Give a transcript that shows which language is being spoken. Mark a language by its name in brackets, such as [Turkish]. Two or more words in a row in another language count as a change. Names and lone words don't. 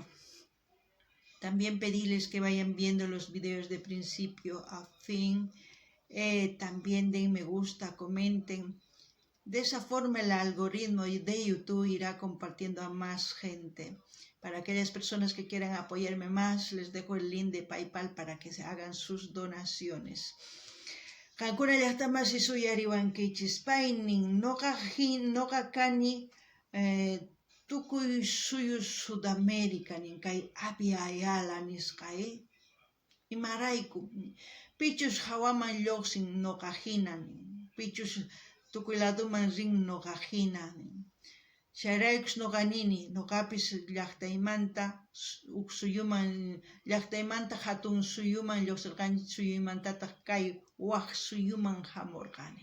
[Spanish] También pedirles que vayan viendo los videos de principio a fin. También den me gusta, comenten. De esa forma el algoritmo de YouTube irá compartiendo a más gente. Para aquellas personas que quieran apoyarme más, les dejo el link de PayPal para que se hagan sus donaciones. [Quechua] Kankuna llaqtamas suyariwankichis paynin noqa kani tukuy suyu Sudamérica nin kay Abya Ayala nisqay imarayku pichus hawaman lluqsin noqa hina pichus tukuy ladoman rin noqa hina chayraykus noqa nini noqapis llaqtaymanta uk suyuman llaqtaymanta hatun suyuman lluqsirqanchik suyuymantataq kay waq suyuman hamurqani.